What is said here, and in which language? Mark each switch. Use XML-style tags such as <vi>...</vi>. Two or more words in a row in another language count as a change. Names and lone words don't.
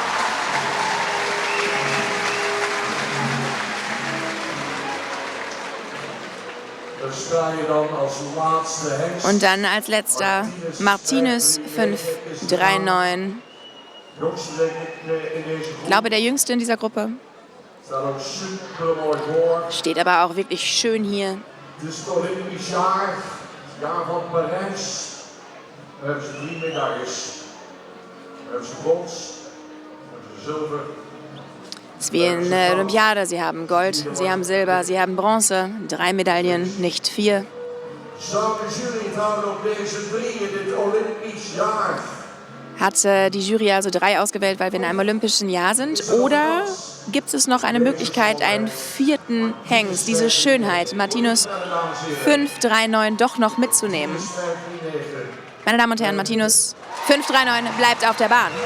<de>Und dann als letzter Martinus 539. Ich glaube, der Jüngste in dieser Gruppe. Steht aber auch wirklich schön hier.</de> <nl>Het is het Olympisch jaar van Parijs. We hebben ze 3 medailles. We hebben ze brons, we hebben ze zilver.</nl> <de>Es ist wie in der Olympiade. Sie haben Gold, sie haben Silber, sie haben Bronze. 3 Medaillen, nicht 4.</de> <nl>Zou de jury het houden op deze 3 in dit Olympisch jaar?</nl> <de>Hat die Jury also 3 ausgewählt, weil wir in einem olympischen Jahr sind? Oder gibt es noch eine Möglichkeit, einen 4. Hengst, diese Schönheit, Martinus 539, doch noch mitzunehmen? Meine Damen und Herren, Martinus 539 bleibt auf der Bahn.</de>